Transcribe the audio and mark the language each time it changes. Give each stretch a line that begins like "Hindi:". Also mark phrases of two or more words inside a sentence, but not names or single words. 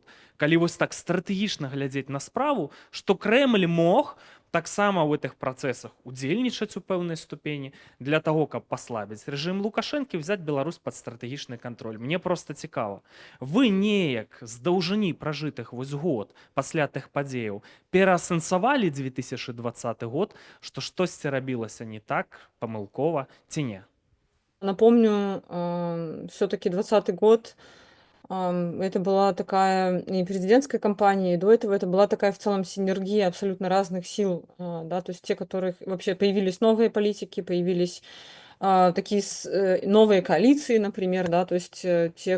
Belarusian: Калі вось так стратэгічна глядзець на справу, што Крэмль мог таксама ў гэтых працэсах удзельнічаць у пэўнай ступені для таго, каб паслабіць рэжым Лукашэнкі, взяць Беларусь пад стратэгічны кантроль. Мне проста цікава. Вы неяк з даўжыні пражытых вось год пасля тых падзеяў пераасэнсавалі 2020 год, што штосьці рабілася не так, памылкова ці не?
Russian: Напомню, все-таки 2020 год, это была такая и президентская кампания, и до этого это была такая в целом синергия абсолютно разных сил, да, то есть те, которых вообще появились новые политики, появились такие новые коалиции, например, да, то есть